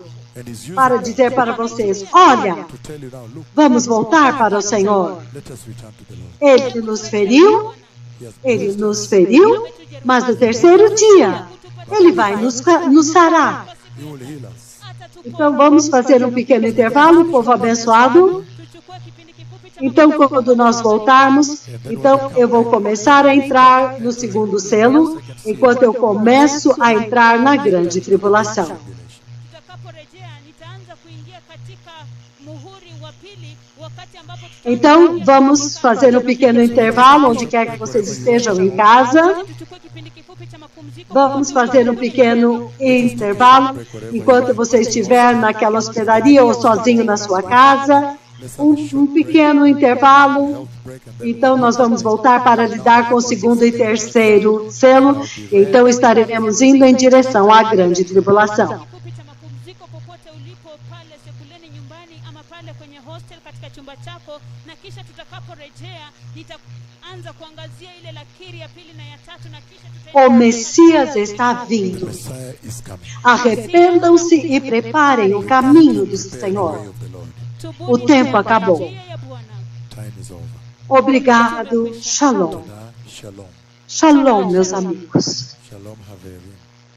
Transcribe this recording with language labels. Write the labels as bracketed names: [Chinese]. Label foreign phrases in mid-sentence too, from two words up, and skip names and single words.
[English] And he's using [Portuguese] para dizer para vocês, olha, [English] to tell you now, look, [Portuguese] vamos voltar para o Senhor. [English] let us return to the Lord. [Portuguese] Ele nos feriu, [English] He has [Portuguese] ele nos feriu, mas no terceiro dia ele vai nos sarar. [English] He will heal us. [Portuguese] Então vamos fazer um pequeno intervalo, povo abençoado. [Swahili] tuchukue kipindi kifupi cha [Portuguese] Então quando nós voltarmos, então eu vou começar a entrar no segundo selo, enquanto eu começo a entrar na grande tribulação. [Swahili] tutakaporejea nitaanza kuingia katika muhuri wa pili wakati ambapo [Portuguese] Então vamos fazer um pequeno intervalo, onde quer que vocês estejam em casa. [Swahili] tuchukue kipindi kifupi cha mapumziko. [Portuguese] Vamos fazer um pequeno intervalo, enquanto você estiver naquela hospedaria ou sozinho na sua casa. Um pequeno intervalo. Então nós vamos voltar para lidar com o segundo e terceiro selo. Então estaremos indo em direção à grande tribulação. [Swahili] Kifupi cha mapumziko popote ulipo, pale sebuleni, nyumbani ama pale kwenye hostel katika chumba chako, na kisha tutakaporejea nitaanza kuangazia ile lakiri ya pili na ya tatu, na kisha [Portuguese] O Messias está vindo. [English] Messiah is coming. [Portuguese] Arrependam-se e preparem o caminho do Senhor. [English] Way of the Lord. [Portuguese] O tempo acabou. [Swahili] njia ya Bwana. [English] Time is over. [Portuguese] Obrigado. Shalom. Shalom. Shalom, meus amigos. [Hebrew] Shalom, Haverim.